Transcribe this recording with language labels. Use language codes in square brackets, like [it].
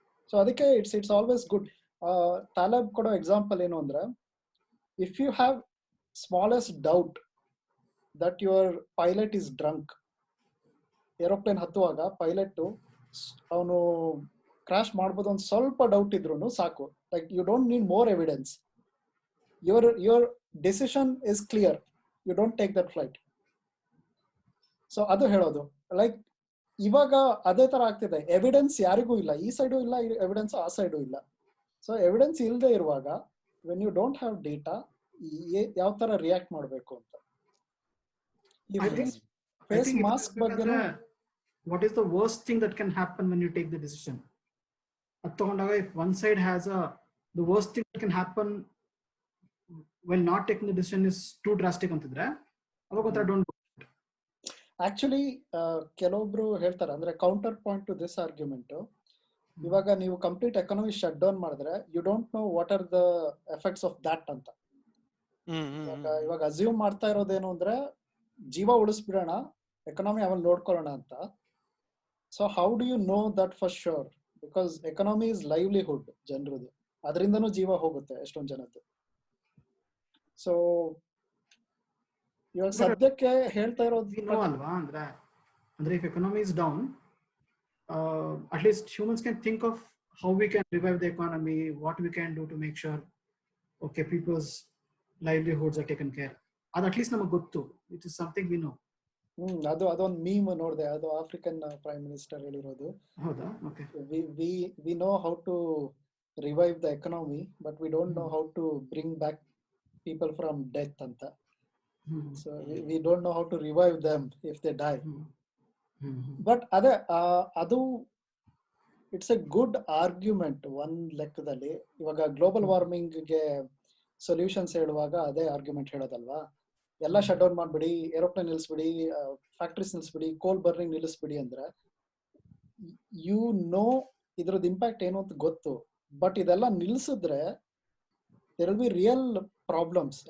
[en] So ಅದಕ್ಕೆ it's always good. [kn] ತಾಲಬ್ ಕೊಡೋ example ಏನು ಅಂದ್ರೆ, [en] if you have smallest doubt that your pilot is drunk, [kn] aeroplane ಹತ್ತುವಾಗ pilot ಅವನು crash ಮಾಡ್ಬೋದು ಒಂದು ಸ್ವಲ್ಪ ಡೌಟ್ ಇದ್ರು ಸಾಕು, [en] Like you don't need more evidence, your decision is clear, you don't take that flight. [kn] So ಅದು ಹೇಳೋದು. ಲೈಕ್ ಇವಾಗ ಅದೇ ತರ ಆಗ್ತಿದೆ, ಎವಿಡೆನ್ಸ್ ಯಾರಿಗೂ ಇಲ್ಲ, ಈ ಸೈಡು ಇಲ್ಲ ಎವಿಡೆನ್ಸ್, ಆ ಸೈಡು ಇಲ್ಲ. ಸೊ ಎವಿಡೆನ್ಸ್ ಇಲ್ಲದೆ ಇರುವಾಗ [en] when you don't have data, [kn] ಯಾವ ತರ ರಿಯಾಕ್ಟ್ ಮಾಡಬೇಕು ಅಂತ. ಫೇಸ್ ಮಾಸ್ಕ್ ಬಗ್ಗೆ, [en] what is the worst thing that can happen when you take the decision? [kn] ಅದು ತಗೊಂಡಾಗ [en] if one side has the worst thing that can happen while not taking the decision is too drastic [kn] ಅಂತಿದ್ರೆ ಅವಾಗ ಒಂಥರ [en] Don't. [kn] Actually ಕೆಲವೊಬ್ರು ಹೇಳ್ತಾರೆ ಅಂದ್ರೆ [en] counter point to this argument, [kn] ಇವಾಗ ನೀವು ಕಂಪ್ಲೀಟ್ ಎಕಾನಮಿ ಶಟ್ ಡೌನ್ ಮಾಡಿದ್ರೆ [en] you don't know what are the effects of that [kn] ಅಂತ. ಇವಾಗ ಅಸ್ಯೂಮ್ ಮಾಡ್ತಾ ಇರೋದೇನು ಅಂದ್ರೆ ಜೀವ ಉಳಿಸ್ಬಿಡೋಣ, ಎಕನಾಮಿ ಆಮೇಲೆ ನೋಡ್ಕೊಳ್ಳೋಣ ಅಂತ. [en] So how do you know that for sure? Because economy is livelihood [kn] ಜನರದು, ಅದರಿಂದನೂ ಜೀವ ಹೋಗುತ್ತೆ ಎಷ್ಟೊಂದು ಜನದ್ದು. ಸೊ ಇವಾಗ ಸದ್ಯಕ್ಕೆ ಹೇಳ್ತಾ ಇರೋದು ಅಲ್ವಾ ಅಂದ್ರೆ [en] if economy is down, at least humans can think of how we can revive the economy, what we can do to make sure okay people's livelihoods are taken care. ಅದು at least [kn] ನಮಗೆ ಗೊತ್ತು, [en] it is something we know. [kn] ಅದೊಂದು ಮೀಮ್ ನೋಡಿದೆ, ಅದು African prime minister ಹೇಳಿರೋದು. ಹೌದಾ? Okay. [en] We know how to revive the economy but we don't know how to bring back people from death ಅಂತ. So we don't know how to revive them if they die. But adu it's a good argument one [kn] ಲೆಕ್ಕದಲ್ಲಿ. ಇವಾಗ global warming ಗೆ solutions ಹೇಳುವಾಗ ಅದೇ argument ಹೇಳೋದಲ್ವಾ, ಎಲ್ಲ shut down ಮಾಡ್ಬಿಡಿ, aeroplane ನಿಲ್ಲಿಸ್ಬಿಡಿ, factories ನಿಲ್ಲಿಸ್ಬಿಡಿ, ಕೋಲ್ burning ನಿಲ್ಲಿಸ್ಬಿಡಿ ಅಂದ್ರೆ ಯು ನೋ ಇದ್ರದ್ದು ಇಂಪ್ಯಾಕ್ಟ್ ಏನು ಅಂತ ಗೊತ್ತು. [en] but [kn] ಇದೆಲ್ಲ ನಿಲ್ಲಿಸಿದ್ರೆ [en] There will be real problems.